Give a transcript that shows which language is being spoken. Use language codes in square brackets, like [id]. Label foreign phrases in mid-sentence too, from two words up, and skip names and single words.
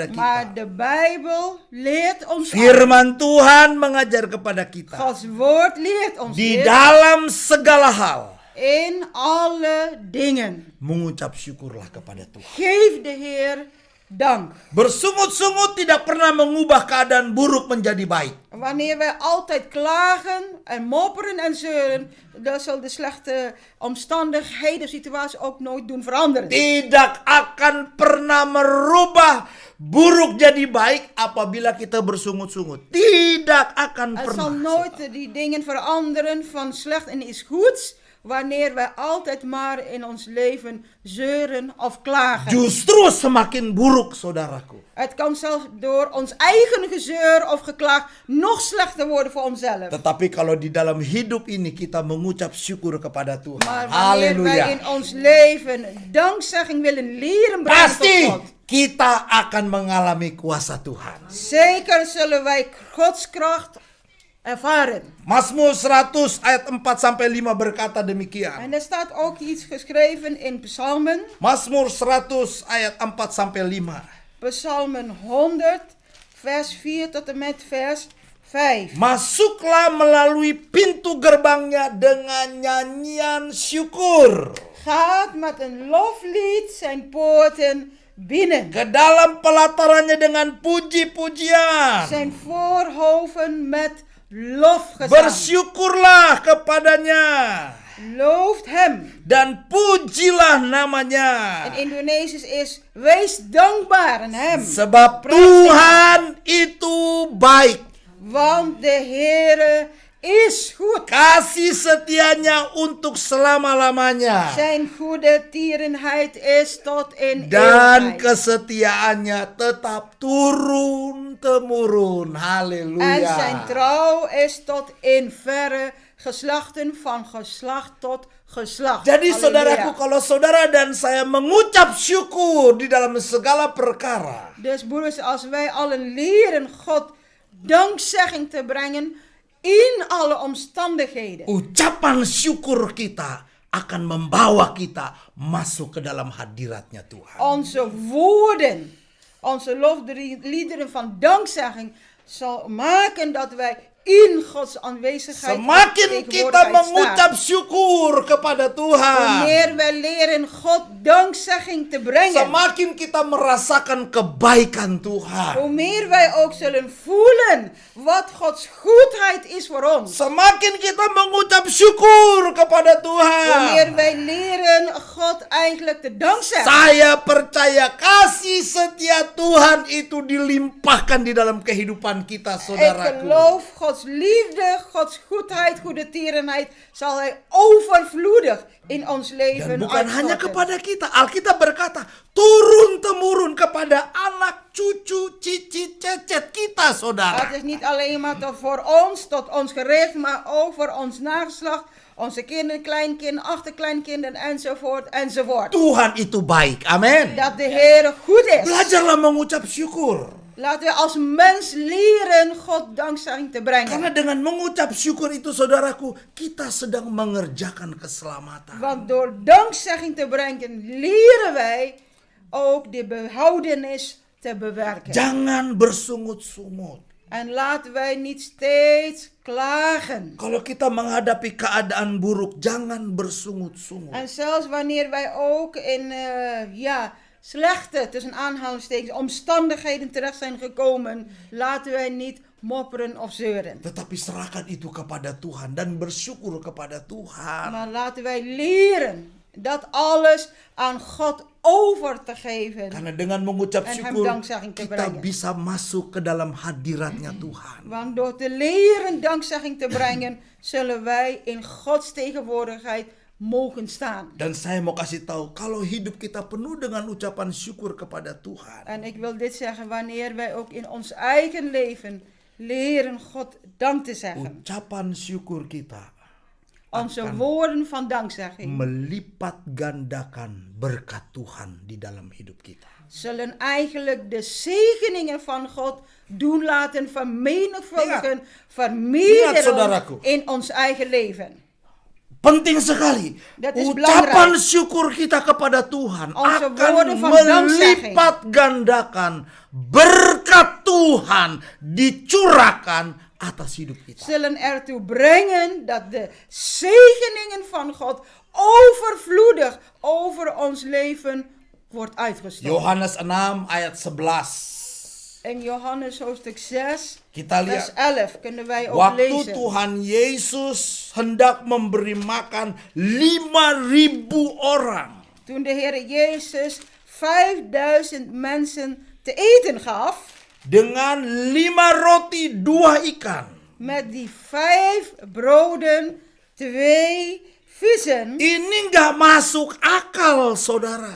[nl] Maar [id] kita. [nl] de Bijbel leert ons, [id] Firman Tuhan mengajar kepada kita. [nl] Gods woord leert ons [id] Di [nl] dit, [id] dalam segala hal [nl] in alle dingen. [id] mengucap syukurlah kepada Tuhan. [nl] Geef de Heer dank. [id] Bersungut-sungut tidak pernah mengubah keadaan buruk menjadi baik. [nl] Wanneer wij altijd klagen en mopperen en zeuren, dat zal de slechte omstandigheden, situatie ook nooit doen veranderen. [id] Tidak akan pernah merubah buruk jadi baik apabila kita bersungut-sungut. Tidak akan [nl] Het [id] pernah. [nl] zal nooit die dingen veranderen van slecht in iets goeds, wanneer wij altijd maar in ons leven zeuren of klagen. [id] Justru semakin buruk, saudaraku. [nl] Het kan zelfs door ons eigen gezeur of geklaag nog slechter worden voor onszelf. [id] Tetapi kalau di dalam hidup ini kita mengucap syukur kepada Tuhan. [nl] Maar wanneer wij Haleluya. in ons leven dankzegging willen leren brengen tot [id] Pasti [nl] God, [id] kita akan mengalami kuasa Tuhan. [nl] zeker zullen wij Gods kracht ervaren. [id] Mazmur 100 ayat 4 sampai 5 berkata demikian. [nl] En er staat ook iets geschreven in Psalmen. [id] Mazmur 100 ayat 4 sampai 5. [nl] Psalmen 100, vers 4 tot en met vers 5. [id] Masuklah melalui pintu gerbangnya dengan nyanyian syukur. [nl] Gaat met een loflied zijn poorten binnen. [id] Ke dalam pelatarannya dengan puji-pujian. [nl] Zijn voorhoven met lofgezang. [id] Bersyukurlah kepadanya. [nl] Looft hem. [id] Dan pujilah namanya. [nl] In Indonesisch is wees dankbaar aan hem. [id] Sebab [nl] Prijs [id] Tuhan itu baik. [nl] Want de Heere is goed. [id] Kasih setianya untuk selama-lamanya. [nl] Zijn goede tierenheid is tot in [id] Dan [nl] eeuwigheid. [id] kesetiaannya tetap turun-temurun. [nl] En Haleluya. zijn trouw is tot in verre geslachten van geslacht tot geslacht. [id] Jadi Halleluja. saudaraku, kalau saudara dan saya mengucap syukur di dalam segala perkara, [nl] Dus broeders, als wij allen leren God dankzegging te brengen in alle omstandigheden. [id] ucapan syukur kita akan membawa kita masuk ke dalam hadiratnya Tuhan. [nl] Onze woorden, onze lofliederen van dankzegging zal maken dat wij in Gods aanwezigheid [id] Semakin kita mengucap syukur kepada Tuhan, [nl] wanneer wij leren God dankzegging te brengen, [id] semakin kita merasakan kebaikan Tuhan. [nl] hoe meer wij ook zullen voelen wat Gods goedheid is voor ons. [id] Semakin kita mengucap syukur kepada Tuhan, [nl] Wanneer wij leren God eigenlijk te dankzeggen. [id] saya percaya kasih setia Tuhan itu dilimpahkan di dalam kehidupan kita, [nl] Ik [id] saudaraku. [nl] geloof Gods liefde, Gods goedheid, goede tierenheid zal Hij overvloedig in ons leven [id] Dan bukan hanya [nl] uitstorten. [id] kepada kita. Alkitab berkata, turun-temurun kepada anak, cucu, cici, cecet kita, saudara. [nl] Het is niet alleen maar tot ons gericht, maar ook voor ons nageslacht, onze kinderen, kleinkinderen, achterkleinkinderen enzovoort, enzovoort. [id] Tuhan itu baik. Amin. [nl] Dat de Heer goed is. [id] Belajarlah mengucap syukur. [nl] Laten we als mens leren God dankzegging te brengen. [id] Karena dengan mengucap syukur itu, saudaraku, kita sedang mengerjakan keselamatan. [nl] Want door dankzegging te brengen leren wij ook de behoudenis te bewerken. [id] Jangan bersungut-sungut. [nl] En laten wij niet steeds klagen. [id] Kalau kita menghadapi keadaan buruk, jangan bersungut-sungut. [nl] En zelfs wanneer wij ook in slechte, tussen aanhalingstekens, omstandigheden terecht zijn gekomen, laten wij niet mopperen of zeuren. [id] Tetapi serahkan itu kepada Tuhan dan bersyukur kepada Tuhan. [nl] Maar laten wij leren dat alles aan God over te geven. [id] Karena dengan mengucap [nl] En hem [id] syukur, [nl] dankzegging te [id] kita [nl] brengen. [id] bisa masuk ke dalam hadiratnya Tuhan. [nl] Want door te leren dankzegging te brengen, zullen wij in Gods tegenwoordigheid mogen staan. [id] Dan saya mau kasih tahu, kalau hidup kita penuh dengan ucapan syukur kepada Tuhan, [nl] En ik wil dit zeggen, wanneer wij ook in ons eigen leven leren God dank te zeggen. [id] ucapan syukur kita [nl] Onze [id] akan [nl] woorden van dankzegging [id] melipat gandakan berkat Tuhan di dalam hidup kita. [nl] zullen eigenlijk de zegeningen van God doen laten vermenigvuldigen, [id] Ingat, [nl] vermeerderen [id] saudaraku. [nl] in ons eigen leven. [id] Penting sekali. [nl] Dat is [id] Ucapan [nl] belangrijk. [id] syukur kita kepada Tuhan [nl] Onze [id] akan [nl] woorden van dankzegging [id] melipat gandakan berkat Tuhan dicurahkan atas hidup kita. [nl] zullen ertoe brengen dat de zegeningen van God overvloedig over ons leven wordt uitgestort. [id] Yohanes 6 ayat 11. [nl] In Johannes hoofdstuk 6, [id] Kita [nl] vers [id] lihat [nl] 11 kunnen wij ook [id] waktu [nl] lezen. [id] Tuhan Yesus hendak memberi makan 5.000 orang. [nl] Toen de Heer Jezus 5000 mensen te eten gaf, [id] Dengan 5 roti 2 ikan. [nl] met die 5 broden, 2 vissen. [id] Ini nggak masuk akal, saudara.